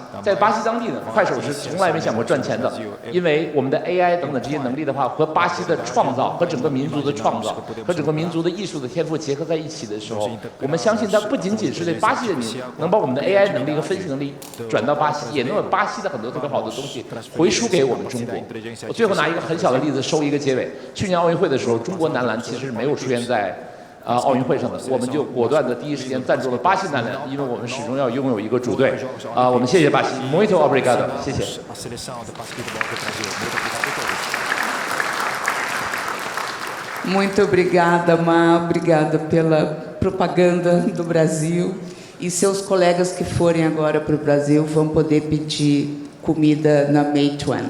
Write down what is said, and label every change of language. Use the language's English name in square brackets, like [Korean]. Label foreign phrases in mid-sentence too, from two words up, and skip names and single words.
[Chinese] 在巴西当地呢，快手是从来没想过赚钱的，因为我们的 AI 等等这些能力的话，和巴西的创造和整个民族的创造和整个民族的艺术的天赋结合在一起的时候，我们相信它不仅仅是对巴西人民能把我们的 AI 能力和分析能力转到巴西，也能有巴西的很多特别好的东西回输给我们中国。我最后拿一个很小的例子收一个结尾。去年奥运会的时候，中国男篮其实没有出现在奥运会上的，我们就果断的第一时间赞助了巴西男篮，因为我们始终要拥有一个主队。我们谢谢巴西 ， [Portuguese] Muito obrigado， [Chinese] 谢谢。 [Portuguese] Muito obrigada, Ma. Obrigada pela propaganda do Brasil. E seus colegas que forem agora para o Brasil vão poder pedir comida na Meituan.